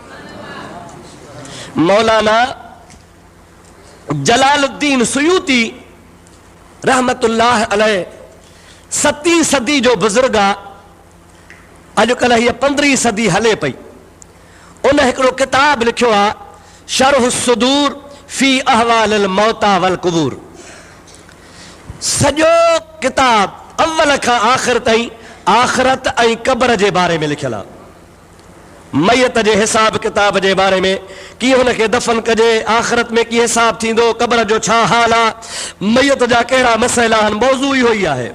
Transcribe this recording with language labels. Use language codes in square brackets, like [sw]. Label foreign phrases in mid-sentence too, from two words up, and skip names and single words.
[sd] मौलाना जलालुद्दीन सुयूती रहमतुल्लाह अलैह 7वीं सदी जो बुज़ुर्ग आहे। अॼुकल्ह हीअ 15वीं सदी हले पई। उन हिकिड़ो किताब लिखियो आहे शरह सुदूर फी अहवालिल मौता वल कुबूर। सॼो किताब अव्वल खां आख़िर ताईं आख़िरत ऐं क़ब्र जे बारे में लिखियलु आहे। मैयत जे हिसाब किताब जे बारे में, कीअं हुनखे दफ़न कजे, आख़िरत में कीअं हिसाब थींदो, क़ब्र जो छा हाल आहे, मैयत जा कहिड़ा मसइला आहिनि, मौज़ू इहो ई आहे।